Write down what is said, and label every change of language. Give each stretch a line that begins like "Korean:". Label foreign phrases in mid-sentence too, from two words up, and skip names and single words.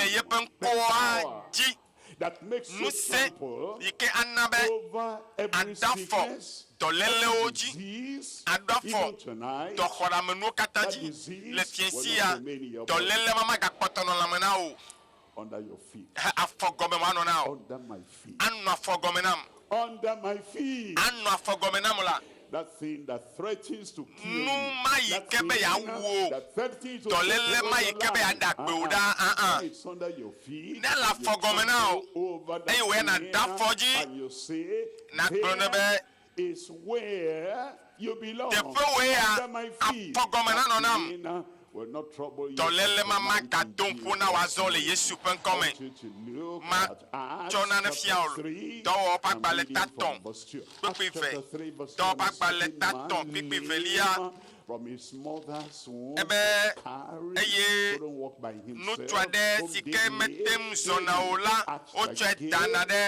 Ewe: yeƒe ŋkɔa dzi ŋusẽ yi ke ana be ada fɔ dɔlélewo dzi aɖo afɔ dɔxɔɖamenuwo katã dzi le fiesia dɔléle ma magakpɔtɔ nɔ lãme na o afɔgɔme ma anɔ na o anɔ afɔgɔme nam anɔ afɔgɔme nam la
English: that thing that threatens to kill
Ewe: nu ma yi ke be ya wo dɔléle ma yi ke be ya da gbe o ɖa ne le afɔgɔme na o eye wòye na da afɔ dzi na gblɔ ne be
English: is where you belong.
Ewe: Afɔgɔme na nɔ nam. Dɔléle ma gadom ƒo na wòazɔ le Yesu ƒe ŋkɔ me. Ma tsɔ nane fia o. Dɔwɔwɔ ƒe agbalẽ 13 kpekpe 2. Dɔwɔwɔ ƒe agbalẽ 13 kpekpe 2. Ebe eye ŋutsu aɖe si ke mete ŋu zɔna o la wotsɔe dana ɖe